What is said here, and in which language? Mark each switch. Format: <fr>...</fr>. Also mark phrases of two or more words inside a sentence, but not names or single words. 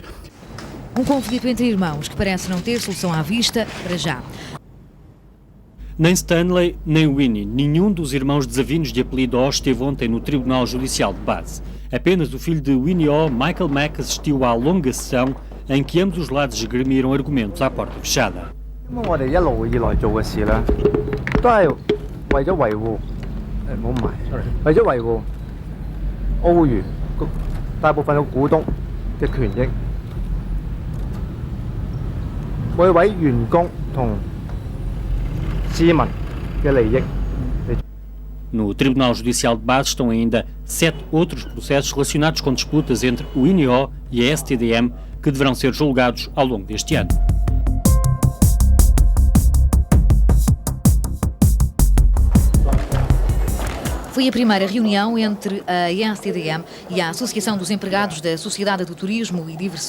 <pt>Um conflito entre irmãos que parece não ter solução à vista para já. Nem Stanley, nem Winnie, nenhum dos irmãos desavinos de apelido Ho esteve ontem no Tribunal Judicial de Base. Apenas o filho de Winnie Ho, Michael Mack, assistiu à longa sessão em que ambos os lados esgrimiram argumentos à porta fechada.</pt> <yue>咁我哋一路以來做嘅事咧，都係為咗維護，唔好埋，為咗維護澳娛大部分嘅股東嘅權益，每位員工同市民嘅利益。</yue> <pt>No Tribunal Judicial de Base estão ainda 7 outros processos relacionados com disputas entre o Winnie Ho e a STDM que deverão ser julgados ao longo deste ano. Foi a primeira reunião entre a STDM e a Associação dos Empregados da Sociedade do Turismo e Diversões.</pt>